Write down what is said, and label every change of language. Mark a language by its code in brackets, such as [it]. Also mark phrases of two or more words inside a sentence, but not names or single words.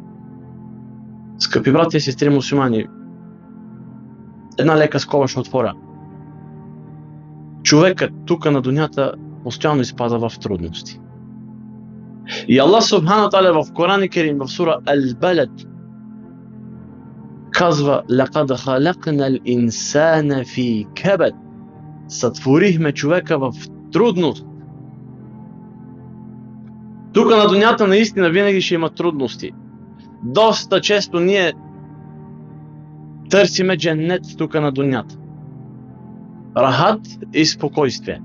[bg] Скъпи брати и сестри мусулмани, една лека скоба ще отворя. Човекът тук на дунята постоянно изпада в трудности. И [ar] الله سبحانه وتعالى [bg] в Коран Керим в сура Ал-Балад казва: [ar] "لقد خلقنا الإنسان في كبد." [bg] Сътворихме човека в трудност. Тук на дунята наистина винаги ще има трудности. Доста често ние търсиме дженнет тук на дунята. Рахат и спокойствие.